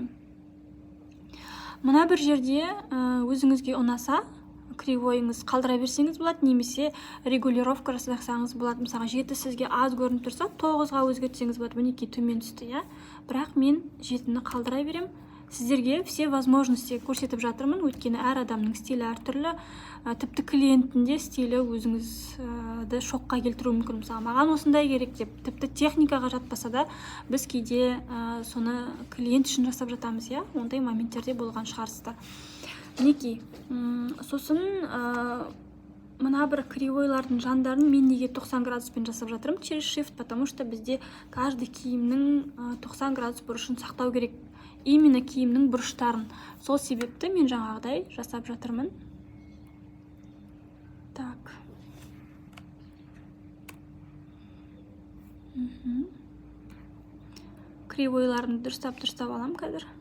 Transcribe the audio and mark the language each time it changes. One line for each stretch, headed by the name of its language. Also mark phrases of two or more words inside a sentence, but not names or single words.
Kazakh: Мына бір жерде өзіңізге ұнаса, кривойыңыз қалдыра берсеңіз болады, немесе регулировка жасасаңыз болады. Мысалға 7 сізге аз көрініп тұрса, 9-ға өзгертсеңіз болады. Мінекей төмен түсті, бірақ мен 7-ні қалдыра берем. Сіздерге
Russian: все возможности
Kazakh: көрсетіп жатырмын, өйткені әр адамның стилі әртүрлі. Тіпті клиенттің стилі өзіңізді шокқа келтіруі мүмкін. Мысалы, маған осындай керек деп, тіпті техникаға жатпаса да, біз кейде соны клиент үшін жасап жатамыз, ондай моменттерде болған шығарсыздар. Мінекей, сосын мына бір кривойлардың жандарын мен неге 90 градуспен жасап жатырмын
Russian: через shift, потому что
Kazakh: бізде каждый киімнің 90 градус бұрышын сақтау керек. Именно киімнің бұрыштарын. Сол себепті мен жаңағыдай жасап жатырмын. Так. Кривойларын дұрыстап алам қазір.